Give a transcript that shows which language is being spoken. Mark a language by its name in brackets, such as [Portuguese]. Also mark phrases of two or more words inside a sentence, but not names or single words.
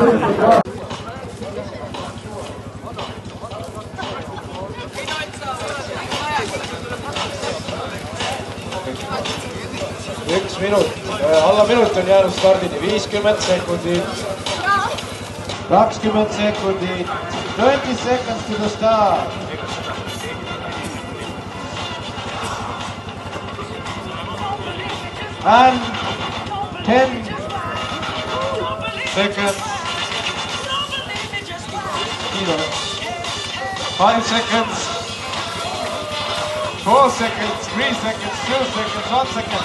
[Estonian] Üks minut, alla minut on jäänud stardini, 50 sekundit, 20 sekundit, [English] 20 seconds to the start. And 10 seconds, 5 seconds, 4 seconds, 3 seconds, 2 seconds, 1 second.